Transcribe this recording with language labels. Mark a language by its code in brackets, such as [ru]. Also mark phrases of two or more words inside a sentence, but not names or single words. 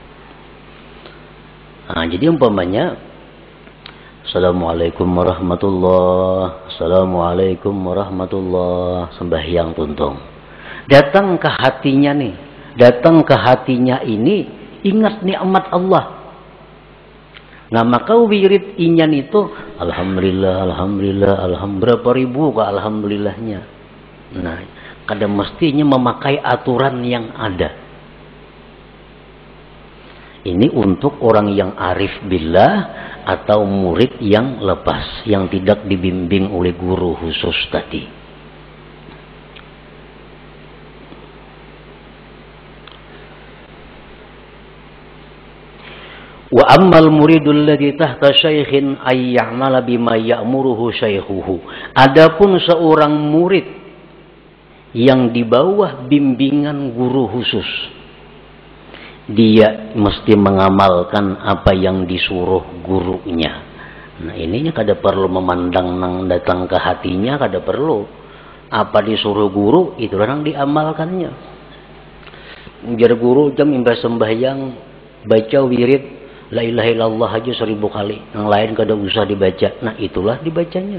[id] Nah, jadi umpamanya [ar] السلام عليكم ورحمة الله, السلام عليكم ورحمة الله, [bjn] sembahyang tuntung. [id] Datang ke hatinya nih, datang ke hatinya ini ingat nikmat Allah. Nah, maka wirid inyan itu [ar] الحمد لله الحمد لله الحمد لله, [id] berapa ribu ke alhamdulillahnya. Nah, kadang mestinya memakai aturan yang ada. Ini untuk orang yang arif billah atau murid yang lepas, yang tidak dibimbing oleh guru khusus tadi. [ar] وأما المريد الذي تحت شيخ أي يعمل بما يأمره شيخه. [id] Adapun seorang murid yang di bawah bimbingan guru khusus, dia mesti mengamalkan apa yang disuruh gurunya. [bjn] Nah, ininya kada perlu memandang nang datang ke hatinya, kada perlu. [id] Apa disuruh guru itu orang diamalkannya. Biar guru jam imbah sembahyang baca wirid [ar] لا إله إلا الله [id] aja 1000 kali, yang lain kada usah dibaca.